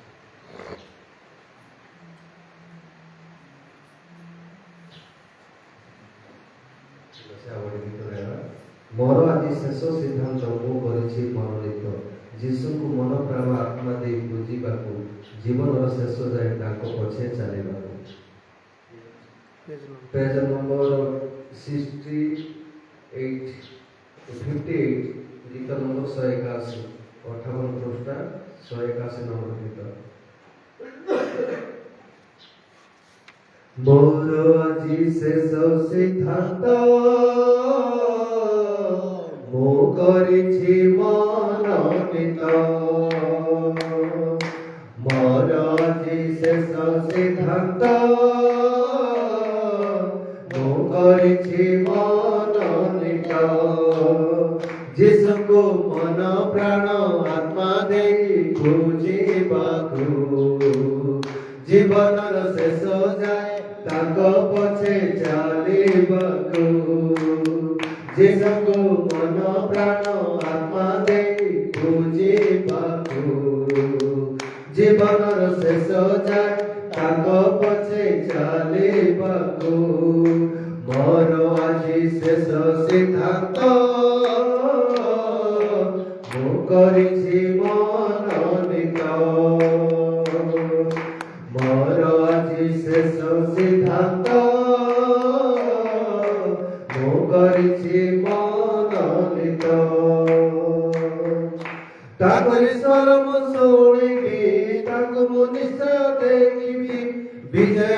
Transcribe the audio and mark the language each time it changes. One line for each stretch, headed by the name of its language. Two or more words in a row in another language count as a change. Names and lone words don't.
Odia: ମୋର ଆଜି ଶେଷ ସିଦ୍ଧାନ୍ତ ମୁଁ କରିଛି ମନୋନୀତ ଯୀଶୁଙ୍କୁ ମନ ପ୍ରାଣ ଆତ୍ମା ଦେଇ ବୁଝିବାକୁ ଜୀବନର ଶେଷ ଯାଏ ତାଙ୍କ ପଛେ ଚାଲିବାକୁ।
English: page number
Hindi: 58 गीत नंबर 181 58 पृष्ठा 181 नंबर गीत।
Odia: ମୋର ଆଜି ଶେଷ ସିଦ୍ଧାନ୍ତ ମୋ କରିଛି ମନୋନୀତ ମୋର ଆଜି ଶେଷ ସିଦ୍ଧାନ୍ତ କରିଛି ମନୋନୀତ ଯୀଶୁଙ୍କୁ ମନ ପ୍ରାଣ ଆତ୍ମା ଦେଇ ବୁଝିବାକୁ ଜୀବନର ଶେଷ ଯାଏ ତାଙ୍କ ପଛେ ଚାଲିବାକୁ ଯୀଶୁଙ୍କୁ ମନ ପ୍ରାଣ ଆତ୍ମା ଦେଇ ବୁଝିବାକୁ ଜୀବନର ଶେଷ ଯାଏ ତାଙ୍କ ପଛେ ଚାଲିବାକୁ ମୋର ଆଜି ଶେଷ ସିଦ୍ଧାନ୍ତ ମୋ କରିଛି ମନୋନୀତ ମୋର ଆଜି ଶେଷ ସିଦ୍ଧାନ୍ତ ମୋ କରିଛି ମନୋନୀତ ତାଙ୍କରି ସ୍ୱର ମୁଁ ଶୁଣିବି ତାଙ୍କୁ ମୁଁ ନିଶ୍ଚୟ ଦେଖିବି ବିଜୟ